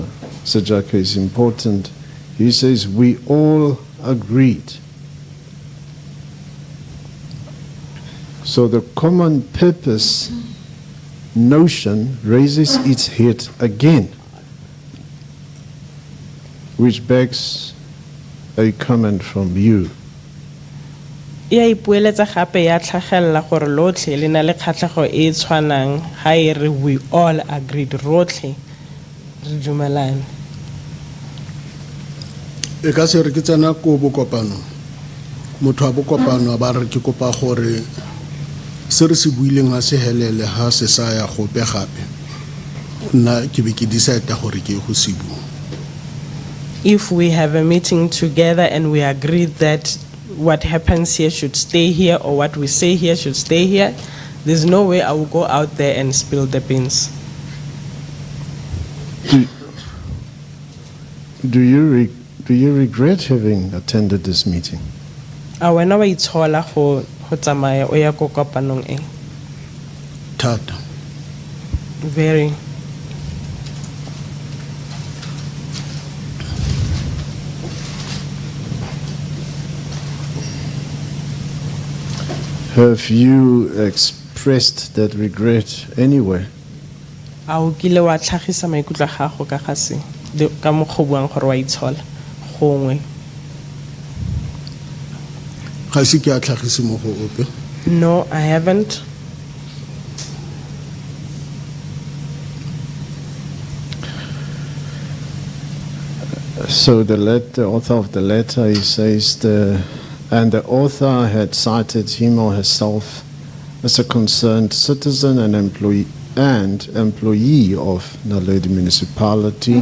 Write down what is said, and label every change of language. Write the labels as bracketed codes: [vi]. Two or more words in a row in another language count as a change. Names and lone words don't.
[en] Segapo, is important. He says, we all agreed. So the common purpose notion raises its head again, which begs a comment from you. [tn] Ya ipueletsa gape ya tlhagella gore lotlhe le na le kgatlhego e tshwanang ha e re [en] we all agreed [tn] rotlhe re dumelane. E ka se re ke tsena ko bokopano motho a bokopano a ba re ke kopa gore se re se buileng a se helele ha se sa ya gope gape nna ke be ke decide gore ke go se bua. [en] If we have a meeting together and we agree that what happens here should stay here or what we say here should stay here, there's no way I will go out there and spill the beans. Do you regret having attended this meeting? [tn] A wena wa itshola go tsamaya o ya ko kopanong e? Thata. [en] Very. Have you expressed that regret anywhere? [tn] A o kile wa tlhagisa maikutlo a gago ka ga se ka mo go buang gore wa itshola gongwe? Ga se ke a tlhagise mo go ope. [en] No, I haven't. So the author of the letter, he says, and the author had cited him or herself as a concerned citizen and employee of Naledi Municipality.